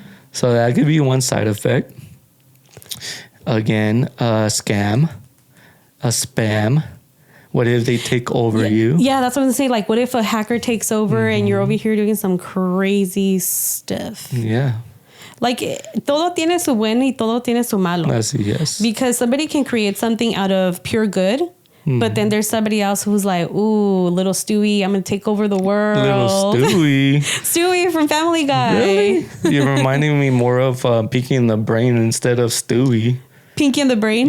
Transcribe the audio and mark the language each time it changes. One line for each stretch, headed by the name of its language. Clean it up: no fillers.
English: So that could be one side effect. Again, a scam, a spam. What if they take over you? Yeah, that's what I'm saying. What if a hacker takes over and you're over here doing some crazy stuff? Yeah.
Spanish: Todo tiene su bueno y todo tiene su malo.
English: Yes. Because somebody can create something out of pure good, but then there's somebody else who's ooh, little Stewie, I'm going to take over the world. Little Stewie. Stewie from Family Guy. Really? You're reminding me more of Pinky in the Brain instead of Stewie. Pinky in the Brain?